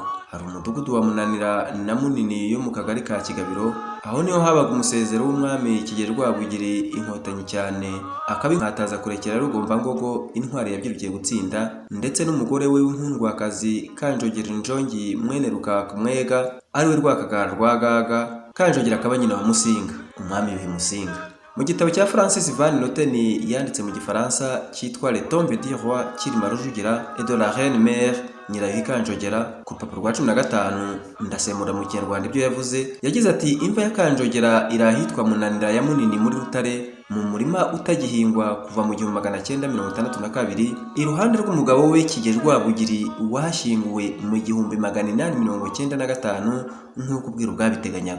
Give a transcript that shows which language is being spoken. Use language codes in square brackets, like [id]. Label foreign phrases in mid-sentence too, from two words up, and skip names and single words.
[rw] Hari umudugudu wa Munanira na Munini yo mu kagari ka Kigabiro, aho niho habaga umusezero w'umwami Kigeli Rwabugiri inkotanyi cyane, akabinkataza kurekera Rugombangogo intwari yabyirukiye gutsinda, ndetse n'umugore we w'inkundwakazi Kanjogera Njongi mwene Rukaka Mwega, ariwe Rwakagara Rwagaga. Kanjogera akaba nyina wa Musinga, umwami Yuhi Musinga. Mu gitabo cya Francis Van Noten yanditse mu Gifaransa cyitwa Le Tombe du Roi Cyilima Rujugira et de la Reine Mère Nyirayuhi Kanjogera, ku rupapuro rwa 15 ndasemura mu Kinyarwanda ibyo yavuze. Yagize ati: imva ya Kanjogera irahitwa Munanira ya Munini muri Rutare, mu murima utagihingwa kuva mu 1962, iruhande rw'umugabo we Kigeli Rwabugiri washyinguwe mu 1895 nk'uko ubwiru bwabiteganyaga.